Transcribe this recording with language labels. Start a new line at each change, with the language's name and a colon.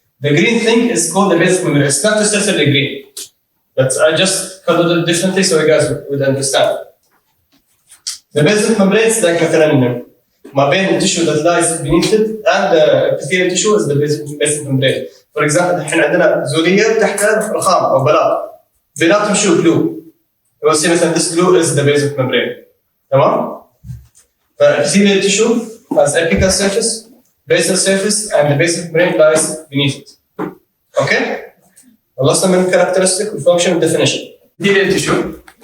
English: The green thing is called the basement membrane. It's not necessarily green, but I just colored it differently so you guys would understand. The basement membrane is like
Arabic: مثلا ما بين
English: the tissue that lies beneath it and the epithelial tissue is the basement membrane. For example,
Arabic: الحين عندنا زولية تحتها رخام أو بلاط. بيناتهم شو glue.
English: We'll see
Arabic: مثلا
English: this glue is the basement membrane.
Arabic: تمام؟
English: epithelial tissue has apical surface, basal surface, and the basement membrane lies beneath it. Okay?
Arabic: خلصنا من
English: characteristic and function and definition. Epithelial tissue.